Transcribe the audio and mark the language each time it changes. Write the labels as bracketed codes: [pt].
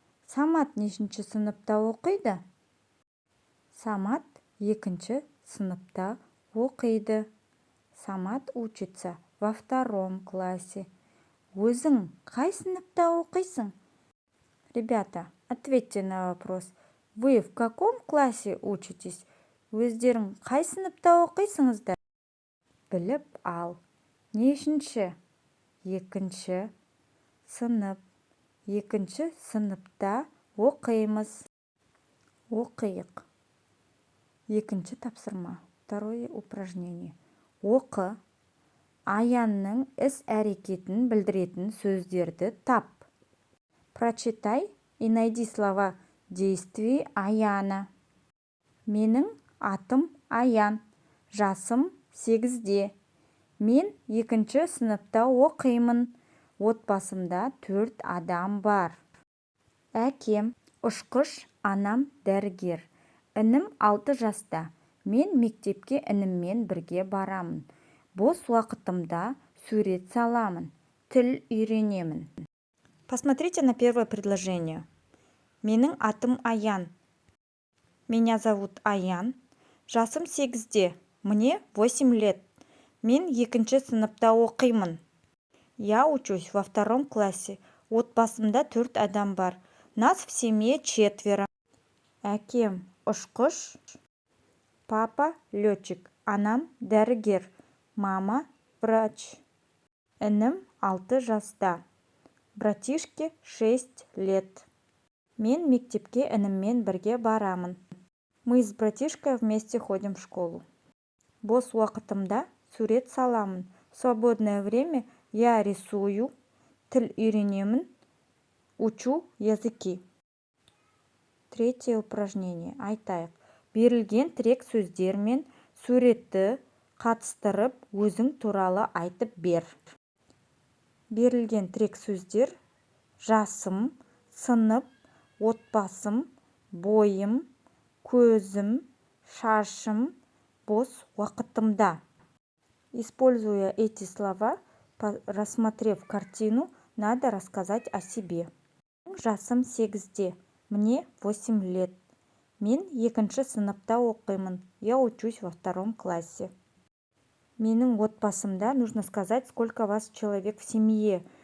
[kk] Самат нешінші сыныпта оқиды? Самат 2-ші сыныпта оқиды. [ru] Самат учится во 2 классе. [kk] Өзің қай сыныпта оқисың? [ru] Ребята, ответьте на вопрос. Вы в каком классе учитесь? [kk] Өздерің қай сыныпта оқисыңыздар? Біліп ал. Нешінші? 2-ші сынып. 2-ші сыныпта оқимыз. Оқиық. 2-ші тапсырма. [ru] Второе упражнение. [kk] Оқы. Аянның іс-әрекетін білдіретін сөздерді тап. [ru] Прочитай и найди слова действий Аяна. [kk] Менің атым Аян. Жасым 8-де. Мен 2-ші сыныпта оқимын. Отбасымда 4 адам бар. Әкем ұшқыш, анам дәрігер. Інім 6 жаста. Мен мектепке ініммен бірге барамын. Бос уақытымда сурет саламын. Тіл үйренемін. [ru] Посмотрите на первое предложение. [kk] Менің атым Аян. [ru] Меня зовут Аян. [kk] Жасым 8-де. [ru] Мне 8 лет. [kk] Мен 2-ші сыныпта оқимын. [ru] Я учусь во 2 классе. [kk] Отбасымда 4 адам бар. [ru] Нас в семье 4. [kk] Әкем ұшқыш. [ru] Папа летчик. [kk] Анам дәрігер. [ru] Мама врач. [kk] Інім 6 жаста. [ru] Братишке 6 лет. [kk] Мен мектепке ініммен бірге барамын. [ru] Мы с братишкой вместе ходим в школу. [kk] Бос уақытымда сурет саламын. [ru] В свободное время я рисую, [kk] тіл үйренемін, [ru] учу языки. Третье упражнение. [kk] Айтайық. Берілген тірек сөздер мен суретті қатыстырып, өзің туралы айтып бер. Берілген тірек сөздер: жасым, сынып, отбасым, бойым, көзім, шашым, бос уақытымда. [ru] Используя эти слова, рассмотрев картину, надо рассказать о себе. [kk] Жасым 8-де. [ru] Мне 8 лет. [kk] Мен 2-ші сыныпта оқимын. [ru] Я учусь во 2 классе. [kk] Менің отбасымда [ru] нужно сказать, сколько вас человек в семье.